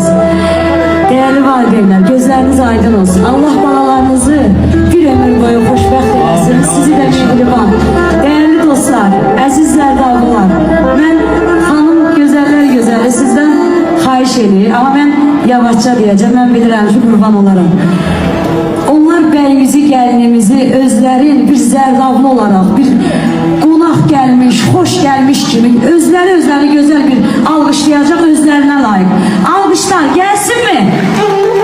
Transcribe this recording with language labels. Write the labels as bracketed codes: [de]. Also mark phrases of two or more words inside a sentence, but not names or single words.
[tr] Değerli valideynler, gözleriniz aydın olsun. [az] Allah balalarınızı bir ömür boyu xoşbəxt eylesin. Sizi de mehriban. [tr] Değerli dostlar, [az] əziz zərdavlılar, [tr] ben hanım güzeller güzeli sizden [az] xahiş edir. [tr] Ama ben yavaşça diyeceğim, [az] ben bilirəm ki, qurban olaram. Onlar bəyimizi, gəlinimizi özlərin bir zərdavlı olarak, bir qonaq gəlmiş, xoş gəlmiş kimi özləri gözəl bir alqışlayacaq, özlərinə layık. Alqışlar gəlsin mi?